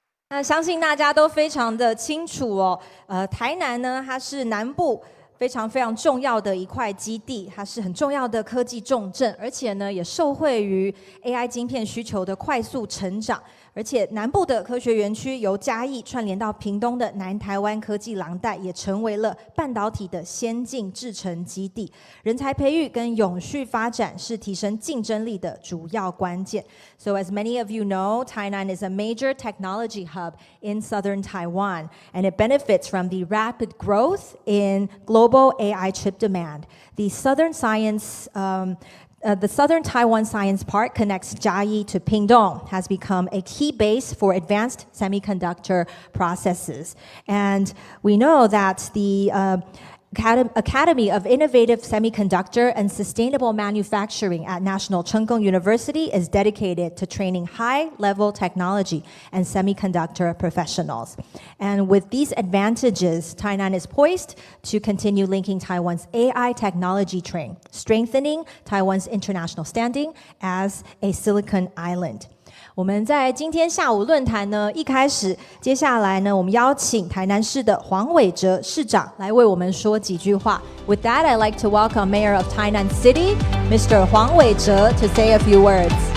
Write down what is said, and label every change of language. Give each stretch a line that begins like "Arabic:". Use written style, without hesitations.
Chinese: 那相信大家都非常的清楚哦，台南呢，它是南部非常重要的一块基地，它是很重要的科技重镇，而且呢，也受惠于 AI 晶片需求的快速成长。而且南部的科学园区由嘉义串联到屏东的南台湾科技廊带，也成为了半导体的先进制程基地。人才培育跟永续发展是提升竞争力的主要关键。
English: So as many of you know, Tainan is a major technology hub in southern Taiwan, and it benefits from the rapid growth in global AI chip demand. The Southern Taiwan Science Park connects Jiayi to Pingdong, has become a key base for advanced semiconductor processes. And we know that the Academy of Innovative Semiconductor and Sustainable Manufacturing at National Cheng Kung University is dedicated to training high-level technology and semiconductor professionals. And with these advantages, Tainan is poised to continue linking Taiwan's AI technology train, strengthening Taiwan's international standing as a Silicon Island.
Chinese: 我们在今天下午论坛呢，一开始，接下来呢，我们邀请台南市的黄伟哲市长来为我们说几句话。
English: With that, I'd like to welcome Mayor of Tainan City, Mr. 黄伟哲, to say a few words.